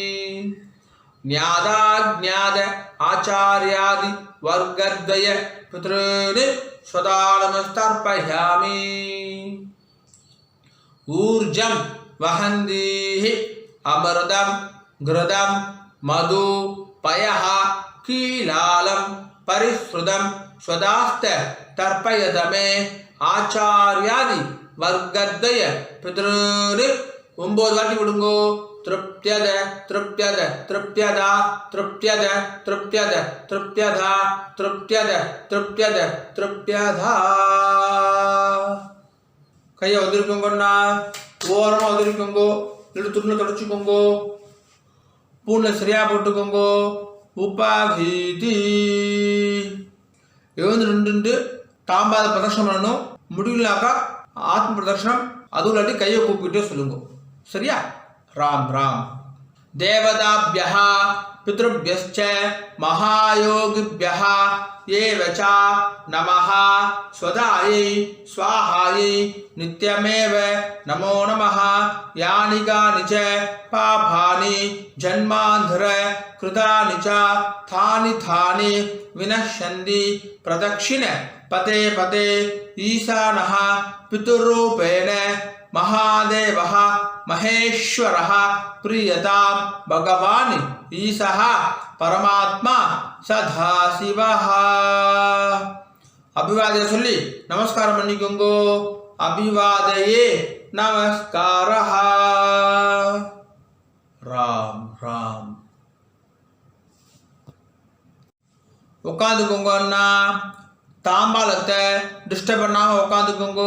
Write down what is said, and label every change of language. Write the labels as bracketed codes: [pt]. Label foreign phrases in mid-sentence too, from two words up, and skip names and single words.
[sa] न्यादाज्ञाद आचार्यादि वर्गद्वय पितॄन् सदा नमस्तर्पयामि ऊर्जं वहन्तीः अमृतं घृतं मधु पयः कीलालं परिश्रुतं स्वदास्त तर्पयत मे आचार्यादि वर्गद्वय पितॄन् [ta] 9 வாட்டி விடுங்கோ [sa] तृप्यद तृप्यद तृप्यदा तृप्यद तृप्यद तृप्यदा तृप्यद तृप्यद तृप्यदा [ta] கையை வந்திருக்கோங்கண்ணா ஓரமாக வந்திருக்கோங்கோ இல்லை துணியில் தொடச்சிக்கோங்கோ பூனில் சரியாக போட்டுக்கோங்கோ உபாகீதி எழுந்து நின்று தாம்பாத பிரதர்ஷனம் பண்ணணும் முடியலனாக்கா ஆத்ம பிரதர்ஷனம் அதுவும் இல்லாட்டி கையை கூப்பிக்கிட்டே சொல்லுங்க சரியா [sa] राम राम देवताभ्यः पितृभ्यश्च महायोगिभ्यः एव च नमः स्वदायै स्वाहायै नित्यमेव नमो नमः यानि कानि च पापानि जन्मान्धर कृतानि च थानि विनश्यन्ति प्रदक्षिण पते पते ईशानः पितृरूपेण महादेवः महेश्वरः प्रीयतां भगवान् ईशः परमात्मा सदाशिवः अभिवादय [ta] சொல்லி நமஸ்காரம் பண்ணிக்கோங்க. [sa] अभिवादये नमस्कारः. ராம் ராம். [ta] உட்காந்துக்கோங்க அண்ணா. தாம்பாலத்தை டிஸ்டர்ப் பண்ணாம உட்காந்துக்கோங்க.